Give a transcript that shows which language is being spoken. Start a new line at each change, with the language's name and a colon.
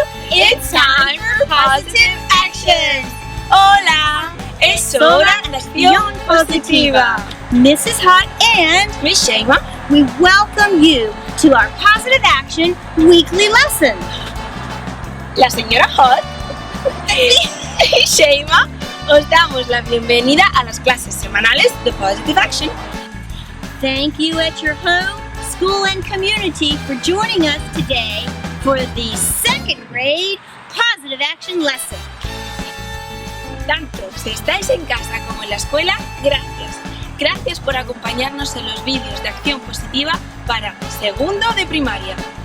English: It's time for positive actions.
Spanish: Hola, es hora de acción positiva.
English: Mrs.Hott and Mrs.Hott, we welcome you to our positive action weekly lesson.
Spanish: la señora Hott y Sheima os damos la bienvenida a las clases semanales de Positive Action.
English: Thank you at your home, school, and community for joining us today for the second grade positive action lesson.
Spanish: Tanto si estáis en casa como en la escuela, gracias. Gracias por acompañarnos en los vídeos de acción positiva para segundo de primaria.